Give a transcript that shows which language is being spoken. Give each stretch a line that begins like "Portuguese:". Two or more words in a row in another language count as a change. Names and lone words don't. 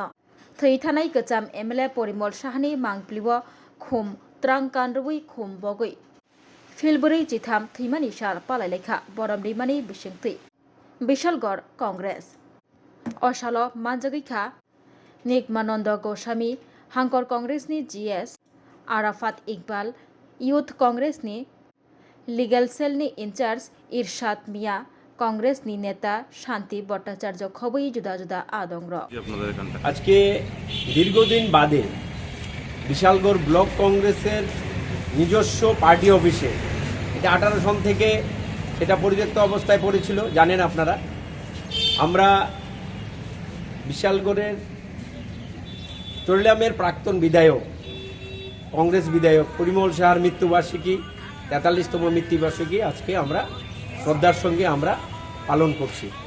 Kok Borok: थैथानाय गोजाम एमएलए परिमल साहानि मांगप्लिव खुम त्रां कान्डवै खुम बगै फिलबरै चिथाम थैमानि साल पालायलेखा बरम दैमानि बिसिंथै बिशालगढ़ कांग्रेस असाल मानजागैखा निगमानंद गोस्वामी हांकर कांग्रेसनि जीएस आराफात इकबाल यूथ कांग्रेसनि लिगेल सेलनि इनचार्ज इरशाद मिया कांग्रेसनि नेता शांति भट्टाचार्य खबै जुदा जुदा आदंग्र
Bangla: আজকে দীর্ঘদিন বাদে বিশালগড় ব্লক কংগ্রেসের নিজস্ব
English: party office
Bangla: এটা 18 সন থেকে এটা পরিত্যক্ত অবস্থায় পড়েছিল জানেন আপনারা। আমরা বিশালগড়ের চরিলামের প্রাক্তন বিধায়ক কংগ্রেস বিধায়ক পরিমল সাহার মৃত্যুবার্ষিকী 43তম মৃত্যুবার্ষিকী আজকে আমরা শ্রদ্ধার সঙ্গে আমরা পালন করছি।